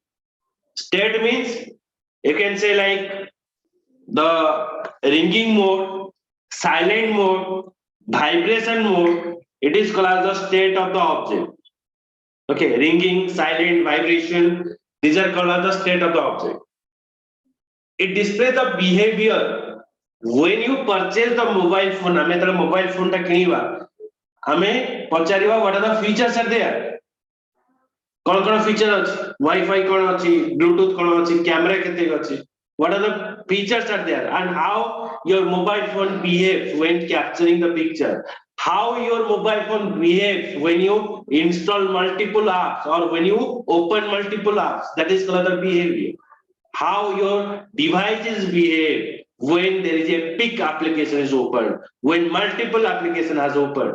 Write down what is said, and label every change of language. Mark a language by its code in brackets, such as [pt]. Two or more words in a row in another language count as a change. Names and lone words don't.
[en] State means you can say like the ringing mode, silent mode, vibration mode. It is called as the state of the object. Okay, ringing, silent, vibration. These are called as the state of the object. It displays the behavior. When you purchase the mobile phone, [or] ଆମେ ଯେତେବେଳେ [en] mobile phone [or] ଟା କିଣିବା ଆମେ ପଚାରିବା [en] what are the features are there, [or] କଣ feature ଅଛି, Wi-Fi କଣ ଅଛି, Bluetooth କଣ ଅଛି, camera କେତେ ଅଛି, [en] what are the features are there, and how your mobile phone behaves when capturing the picture, how your mobile phone behaves when you install multiple apps or when you open multiple apps. That is called the behavior. How your devices behave when there is a big application is open, when multiple application has opened.